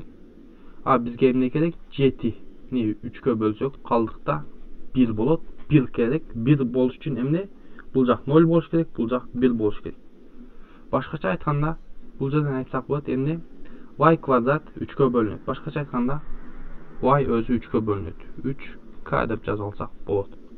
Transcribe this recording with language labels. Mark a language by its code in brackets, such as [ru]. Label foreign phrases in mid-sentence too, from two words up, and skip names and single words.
[ky] Бизге эмне керек? 7 ни 3кө бөлсөк калдыкта 1 болот. 1 керек. 1 болуш үчүн эмне? Бул жак 0 болуш керек, бул жак 1 болуш керек. Башкача айтканда бул жерден айтсак болот эмне? Y квадрат 3кө бөлүнөт. Башкача айтканда y өзү 3кө бөлүнөт. 3k деп жазып алсак болот.